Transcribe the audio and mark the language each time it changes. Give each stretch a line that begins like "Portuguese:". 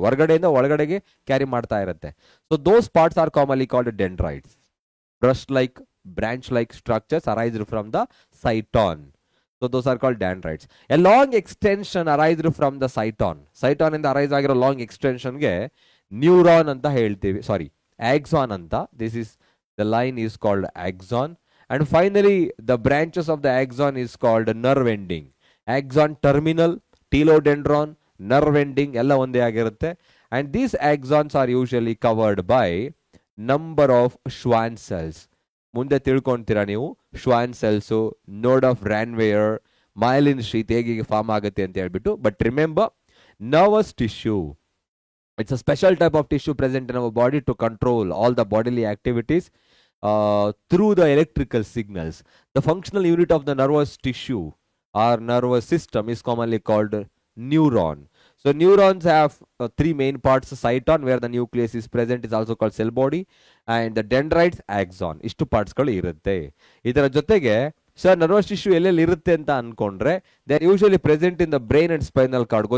Kannada: ಹೊರಗಡೆಯಿಂದ ಒಳಗಡೆಗೆ ಕ್ಯಾರಿ ಮಾಡ್ತಾ ಇರುತ್ತೆ.
English: So those parts are commonly called dendrites. Brush like, branch like structures arised from the cyton. So those are called dendrites. A long extension arised from the cyton.
Kannada: Cyton ಇಂದ arise ಆಗಿರೋ long ಎಕ್ಸ್ಟೆನ್ಷನ್ಗೆ neuron ಅಂತ ಹೇಳ್ತೀವಿ, ಸಾರಿ axon anta.
English: This is the line is called axon. And finally the branches of the axon is called nerve ending.
Kannada: Axon terminal, telodendron, nerve ending ಎಲ್ಲ ಒಂದೇ ಆಗಿರುತ್ತೆ.
English: And these axons are usually covered by number of Schwann cells.
Kannada: ಮುಂದೆ ತಿಳ್ಕೊಂತೀರಾ ನೀವು Schwann cells, node of Ranvier, myelin sheath ಹೇಗೆ form ಆಗುತ್ತೆ ಅಂತ ಹೇಳ್ಬಿಟ್ಟು.
English: But remember, nervous tissue, it's a special type of tissue present in our body to control all the bodily activities through the electrical signals. The functional unit of the nervous tissue or nervous system is commonly called neuron. So neurons have 3 main parts. Cyton, where the nucleus is present, is also called cell body, and the dendrites, axon.
Kannada: ಇಷ್ಟು ಪಾರ್ಟ್ಸ್ಗಳು ಇರುತ್ತೆ. ಇದರ ಜೊತೆಗೆ sir nervous tissue ಎಲ್ಲೆಲ್ಲಿ ಇರುತ್ತೆ ಅಂತ ಅನ್ಕೊಂಡ್ರೆ
English: They are usually present in the brain and spinal cord.